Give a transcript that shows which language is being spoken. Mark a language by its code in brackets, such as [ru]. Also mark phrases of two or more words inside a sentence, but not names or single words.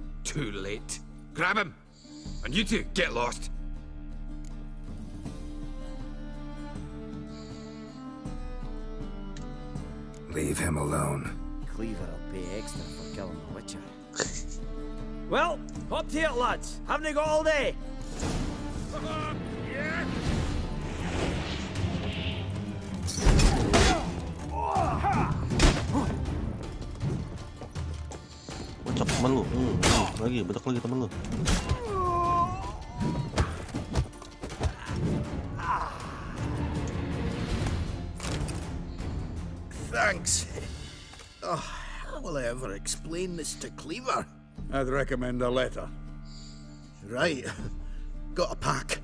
[en] Too late. Grab him! And you two, get lost. Leave him alone. Cleaver will pay extra for killing the Witcher. Well, up to it, lads. Haven't you got all day? [id] Bocok temen lu. Lagi, bocok lagi temen lu. [en] Thanks. Oh, how will I ever explain this to Cleaver? I'd recommend a letter. Right. Got a pack.